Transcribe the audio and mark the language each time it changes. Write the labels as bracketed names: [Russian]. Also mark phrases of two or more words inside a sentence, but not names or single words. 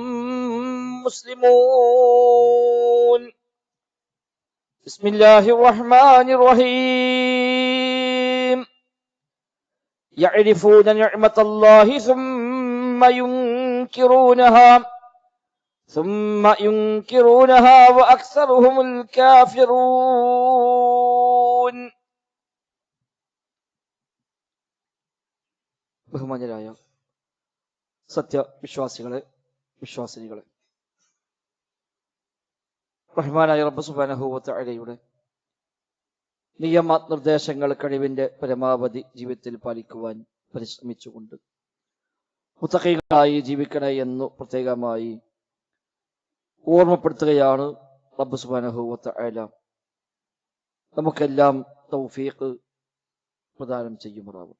[Arabic] مسلمون بسم الله الرحمن الرحيم يعرفون نعمة الله ثم ينكرونها وأكثرهم الكافرون. [Malayalam] ബഹുമാന്യരായ സത്യവിശ്വാസികളെ വിശ്വാസിനികളെ, റഹ്മാനായ [Arabic] رب سبحانه وتعالى [Malayalam] നിയമനിർദ്ദേശങ്ങൾ കഴിവിന്റെ പരമാവധി ജീവിതത്തിൽ പാലിക്കുവാൻ പരിശ്രമിച്ചുകൊണ്ട് മുത്തഖീകളായി ജീവിക്കണേ എന്ന് പ്രത്യേകമായി ഓർമ്മപ്പെടുത്തുകയാണ് [Arabic] رب سبحانه وتعالى [Malayalam] നമുക്കെല്ലാം തൗഫീഖ് പ്രദാനം ചെയ്യുമാറാവട്ടെ.